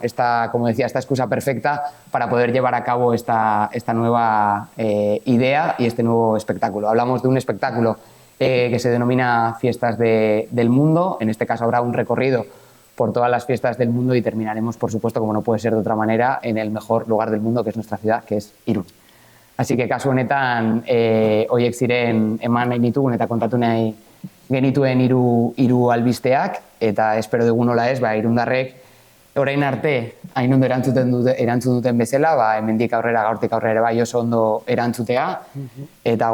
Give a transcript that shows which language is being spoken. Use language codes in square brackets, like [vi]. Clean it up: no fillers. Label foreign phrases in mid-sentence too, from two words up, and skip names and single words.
[es] Como decía, esta excusa perfecta para poder llevar a cabo esta nueva idea y este nuevo espectáculo. Hablamos de un espectáculo que se denomina Fiestas del Mundo. En este caso habrá un recorrido por todas las fiestas del mundo y terminaremos, por supuesto, como no puede ser de otra manera, en el mejor lugar del mundo, que es nuestra ciudad, que es Irún. Así que [eu] kasu honetan, horiek ziren eman nahi ditugun eta kontatu nahi genituen hiru albisteak, eta espero dugu nola ez, irundarrek orain arte hain ondo erantzun duten bezala, hemendik aurrera, gaurtik aurrera bai oso ondo erantzutea, eta